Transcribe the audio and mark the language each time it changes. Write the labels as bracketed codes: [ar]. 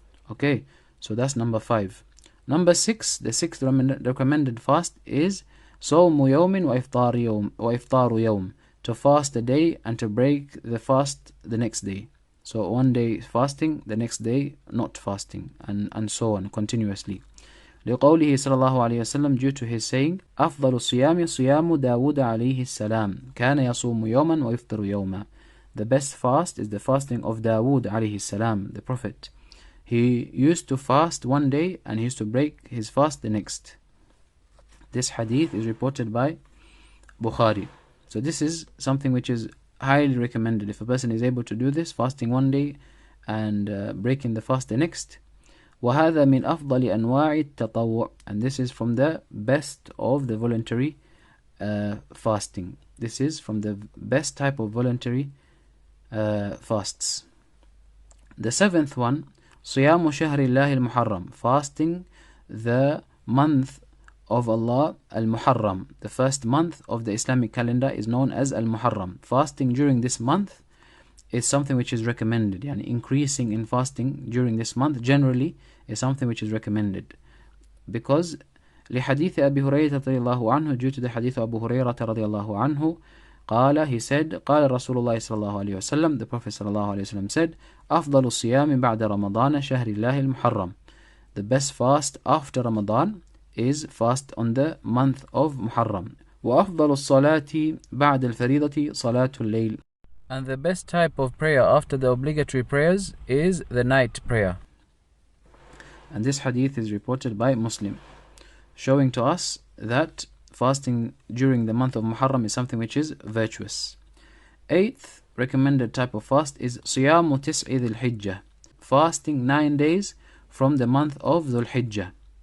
[en] Okay, so that's number 5. Number 6, the 6th recommended fast is [ar] صوم يوم وإفطار يوم, [en] to fast a day and to break the fast the next day. So one day fasting, the next day not fasting, and so on continuously. [ar] لقوله صلى الله عليه وسلم, [en] due to his saying, [ar] أفضل الصيام صيام داود عليه السلام كان يصوم يوما ويفطر يوما. [en] The best fast is the fasting of Dawud عليه السلام, the Prophet. He used to fast one day and he used to break his fast the next. This hadith is reported by Bukhari. So this is something which is highly recommended. If a person is able to do this, fasting one day and breaking the fast the next. [ar] وَهَذَا مِنْ أَفْضَلِ أَنْوَاعِ التَّطَوُّعِ. [en] And this is from the best of the voluntary fasting. This is from the best type of voluntary fasts. The 7th one, [ar] صيام شهر الله المحرم, [en] fasting the month of Allah al-Muharram. The first month of the Islamic calendar is known as al-Muharram. Fasting during this month is something which is recommended. Yani increasing in fasting during this month generally is something which is recommended. Because [ar] لحديث أبي هريرة رضي الله عنه, [en] due to the hadith of Abu Hurairah [ar] رضي الله عنه, قال, [en] he said, [ar] قال رسول الله صلى الله عليه وسلم, [en] the Prophet [ar] صلى الله عليه وسلم said, أفضل الصيام بعد رمضان شهر الله المحرم. [en] The best fast after Ramadan is fast on the month of Muharram. [ar] وأفضل الصلاة بعد الفريضة صلاة الليل. [en] And the best type of prayer after the obligatory prayers is the night prayer. And this hadith is reported by Muslim, showing to us that fasting during the month of Muharram is something which is virtuous. 8th recommended type of fast is [ar] صيام تسع ذي الحجة, [en] fasting 9 days from the month of Dhul Hijjah.